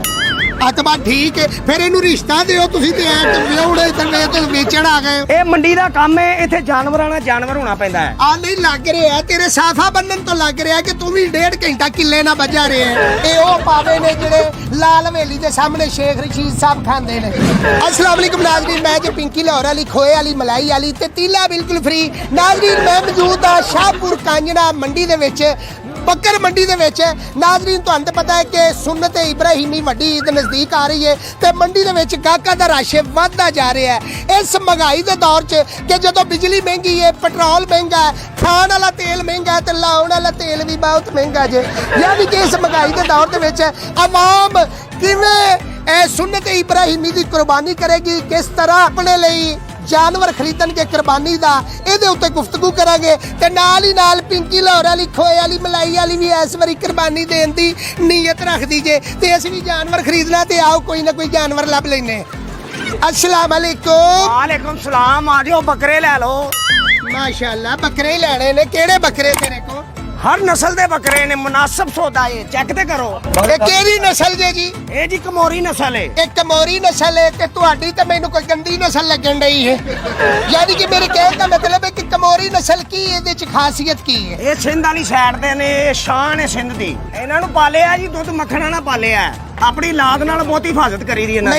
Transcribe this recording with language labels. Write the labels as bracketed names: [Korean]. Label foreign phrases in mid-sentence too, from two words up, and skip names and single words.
[Punjabi] ਅਤਬਾ ਠੀਕ ਹੈ ਫਿਰ ਇਹਨੂੰ ਰਿਸ਼ਤਾ ਦਿਓ ਤੁਸੀਂ ਤੇ ਐ ਵਿਆਹਣੇ ਤੇ ਤੇ ਵੇਚਣ ਆ ਗਏ ਇਹ ਮੰਡੀ ਦਾ ਕੰਮ ਹੈ ਇੱਥੇ ਜਾਨਵਰਾਂ ਨਾਲ ਜਾਨਵਰ ਹੋਣਾ ਪੈਂਦਾ ਹੈ ਆ ਨਹੀਂ ਲੱਗ ਰਿਹਾ ਤੇਰੇ ਸਾਫਾ ਬੰਨਣ ਤੋਂ ਲੱਗ ਰਿਹਾ ਕਿ ਤੂੰ ਵੀ 1.5 ਘੰਟਾ ਕਿੱਲੇ ਨਾਲ ਵੱਜਾ ਰਿਹਾ ਇਹ ਉਹ ਪਾਵੇ ਨੇ ਜਿਹੜੇ ਲਾਲ ਹਵੇਲੀ ਦੇ ਸਾਹਮਣੇ ਸ਼ੇਖ ਰਸ਼ੀਦ ਸਾਹਿਬ ਖਾਂਦੇ ਨੇ [Arabic] السلام عليكم [Punjabi] ਨਾਜ਼ਰੀਨ ਮੈਂ ਜੋ ਪਿੰਕੀ ਲਾਹੌਰ ਵਾਲੀ ਖੋਏ ਵਾਲੀ ਮਲਾਈ ਵਾਲੀ ਤੇ ਤੀਲਾ ਬਿਲਕੁਲ ਫ੍ਰੀ ਨਾਜ਼ਰੀਨ ਮੈਂ ਮੌਜੂਦ ਹਾਂ ਸ਼ਾਹਪੁਰ ਕਾਂਜਣਾ ਮੰਡੀ ਦੇ ਵਿਚ ਬੱਕਰ ਮੰਡੀ ਦੇ ਵਿਚ ਨਾਜ਼ਰੀਨ ਤੁਹਾਨੂੰ ਤਾਂ ਪਤਾ ਹੈ ਕਿ ਸੁੰਨਤ ਇਬਰਾਹੀਮੀ ਵੱਡੀ ਈਦ ਨਜ਼ਦੀਕ ਆ ਰਹੀ ਹੈ ਤੇ ਮੰਡੀ ਦੇ ਵਿਚ ਗਾਹਕਾਂ ਦਾ ਰਸ਼ ਵਧਦਾ ਜਾ ਰਿਹਾ ਹੈ ਇਸ ਮਹਿੰਗਾਈ ਦੇ ਦੌਰ ਚ ਕਿ ਜਦੋਂ ਬਿਜਲੀ ਮਹਿੰਗੀ ਹੈ ਪੈਟਰੋਲ ਮਹਿੰਗਾ ਹੈ ਖਾਣ ਵਾਲਾ ਤੇਲ ਮਹਿੰਗਾ ਹੈ ਤੇ ਲਾਉਣ ਵਾਲਾ ਤੇਲ ਵੀ ਬਹੁਤ ਮਹਿੰਗਾ ਜੇ ਯਾਨੀ ਕਿ ਇਸ ਮਹਿੰਗਾਈ ਦੇ ਦੌਰ ਦੇ ਵਿਚ ਆਵਾਮ ਕਿਵੇਂ ਸੁੰਨਤ ਇਬਰਾਹੀਮੀ ਦੀ ਕੁਰਬਾਨੀ ਕਰੇਗੀ [Urdu] کس طرح اپنے لیے جانور خریدن کے [Punjabi] ਕੁਰਬਾਨੀ ਦਾ ਇਹਦੇ ਉੱਤੇ ਗੁਫ਼ਤਗੂ ਕਰਾਂਗੇ ਤੇ ਨਾਲ ਹੀ ਨਾਲ ਪਿੰਕੀ ਲਾਹੌਰ ਵਾਲੀ ਖੋਏ ਵਾਲੀ ਮਲਾਈ ਵਾਲੀ ਵੀ ਇਸ ਬਾਰੀ ਕੁਰਬਾਨੀ ਦੇਣ ਦੀ ਨੀਅਤ ਰੱਖਦੀ ਜੇ ਤੇ ਅਸੀਂ ਵੀ ਜਾਨਵਰ ਖਰੀਦਣਾ ਤੇ ਆਓ ਕੋਈ ਨਾ ਕੋਈ ਜਾਨਵਰ ਲੱਭ ਲੈਨੇ [Arabic] السلام عليكم وعليكم السلام [Urdu] آ جاؤ بکرے لے لو [Punjabi] ਮਾਸ਼ਾਅੱਲਾ ਬੱਕਰੇ ਹੀ ਲੈਣੇ ਨੇ ਕਿਹੜੇ ਬੱਕਰੇ ਤੇਰੇ ਕੋ ਹਰ ਨਸਲ ਦੇ ਬੱਕਰੇ ਨੇ ਮੁਨਾਸਿਬ ਸੌਦਾ ਹੈ ਚੈੱਕ ਤੇ ਕਰੋ ਇਹ ਕਿਹੜੀ ਨਸਲ ਜੇ ਜੀ ਇਹ ਜੀ ਕਮੋਰੀ ਨਸਲ ਹੈ ਇਹ ਕਮੋਰੀ ਨਸਲ ਹੈ ਤੇ ਤੁਹਾਡੀ ਤਾਂ ਮੈਨੂੰ ਕੋਈ ਗੰਦੀ ਨਸਲ ਲੱਗਣ ਡਈ ਹੈ ਯਾਨੀ ਕਿ ਮੇਰੇ ਕਹਿਣ ਦਾ ਮਤਲਬ ਹੈ ਕਿ ਕਮੋਰੀ ਨਸਲ ਕੀ ਇਹਦੇ ਚ ਖਾਸੀਅਤ ਕੀ ਹੈ ਇਹ ਸਿੰਧ ਵਾਲੀ ਸਾਈਡ ਦੇ ਨੇ ਇਹ ਸ਼ਾਨ ਹੈ ਸਿੰਧ ਦੀ ਇਹਨਾਂ ਨੂੰ ਪਾਲਿਆ ਜੀ ਦੁੱਧ ਮੱਖਣਾ ਨਾਲ ਪਾਲਿਆ ਆਪਣੀ ਲਾਦ ਨਾਲ ਬਹੁਤ ਹਿਫਾਜ਼ਤ ਕਰੀ ਦੀ ਇਹਨਾਂ